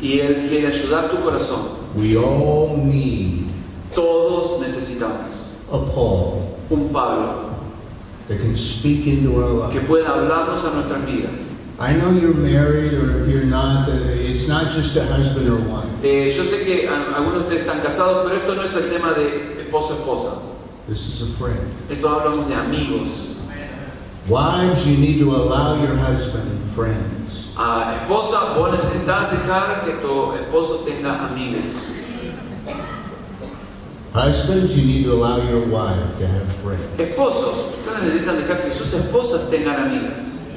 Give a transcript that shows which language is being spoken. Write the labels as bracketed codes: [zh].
[es] y Él quiere ayudar tu corazón. [en] We all need [es] Todos necesitamos [en] a Paul [es] un Pablo [en] that can speak into our [es] que [en] life. [es] pueda hablarnos a nuestras vidas. [en] I know you're married, or if you're not, it's not just a husband or wife. [es] Yo sé que algunos de ustedes están casados, pero esto no es el tema de esposo-esposa. [en] This is a friend. [es] Esto hablamos de amigos. [en] Wives, you need to allow your husband friends. [es] Esposa, vos necesitas dejar que tu esposo tenga amigos. [en] Husbands, you need to allow your wife to have friends. [es] Esposos, ustedes necesitan dejar que sus esposas tengan amigas.